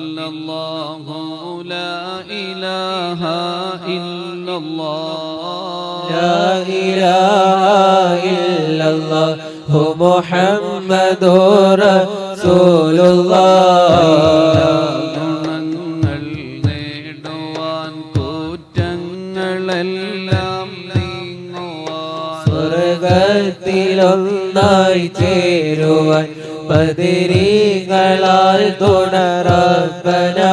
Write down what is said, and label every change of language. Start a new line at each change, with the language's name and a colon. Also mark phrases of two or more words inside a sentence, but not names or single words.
Arabic: الله لا إله إلا الله لا إله إلا الله محمد رسول الله
Malayalam: ഗുണങ്ങൾ നേടുവാൻ കുറ്റങ്ങളെല്ലാം നീങ്ങുവാൻ സ്വർഗത്തിലൊന്നായി ചേരുവാൻ ബദരീകളാൽ തുടറബ്ബനാ